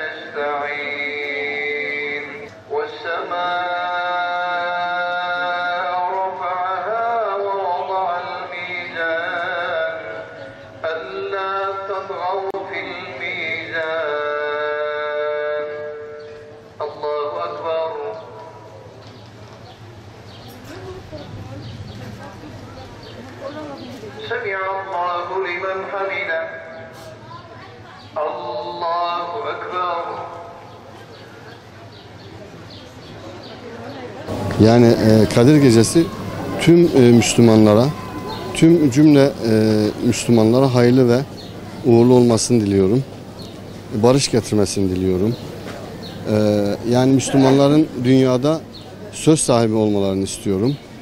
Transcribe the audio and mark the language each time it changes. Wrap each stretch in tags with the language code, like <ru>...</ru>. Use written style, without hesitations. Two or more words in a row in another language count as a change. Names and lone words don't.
<ar>نستعين والسماء رفعها ووضع الميزان ألا تطغوا في الميزان الله أكبر. سمع الله لمن حمده الله أكبر.</ar> <tr>Yani Kadir Gecesi tüm Müslümanlara, tüm cümle Müslümanlara hayırlı ve uğurlu olmasını diliyorum. Barış getirmesini diliyorum. Yani Müslümanların dünyada söz sahibi olmalarını istiyorum.</tr>